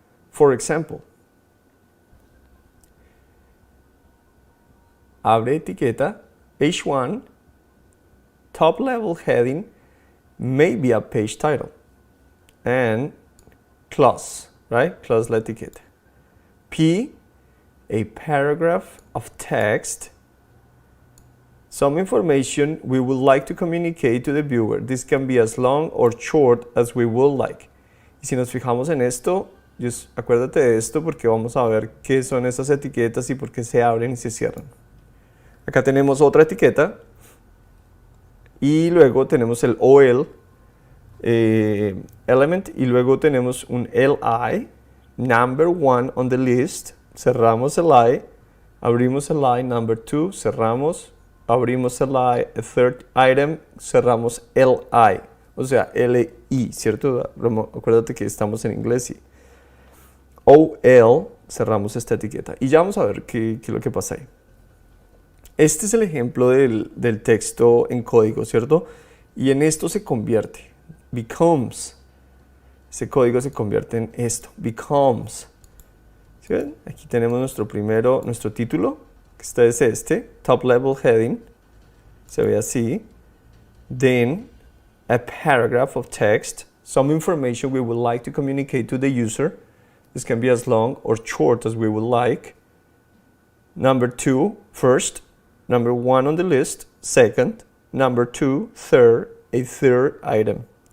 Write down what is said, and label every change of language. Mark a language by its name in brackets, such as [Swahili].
[English] For example, [Spanish] abre etiqueta, [English] page 1, top level heading may be a page title, and close, right? Close [Spanish] la etiqueta. [English] P, a paragraph of text, some information we would like to communicate to the viewer. This can be as long or short as we would like. [Spanish] Y si nos fijamos en esto, acuérdate de esto porque vamos a ver qué son esas etiquetas y por qué se abren y se cierran. Acá tenemos otra etiqueta y luego tenemos el OL element y luego tenemos un LI, [English] number 1 on the list, [Spanish] cerramos el I, abrimos el I, number 2, cerramos, abrimos el I, [English] a third item, [Spanish] cerramos el I, o sea, LI, ¿cierto? Acuérdate que estamos en inglés y OL, cerramos esta etiqueta y ya vamos a ver qué es lo que pasa ahí. Este es el ejemplo del texto en código, ¿cierto? Y en esto se convierte, becomes. Ese código se convierte en esto, becomes. ¿Sí ven? Aquí tenemos nuestro título, que es este, top level heading, se ve así. [English] Then, a paragraph of text, some information we would like to communicate to the user. This can be as long or short as we would like. Number 2, first. Number 1 on the list, second. Number 2, third, a third item.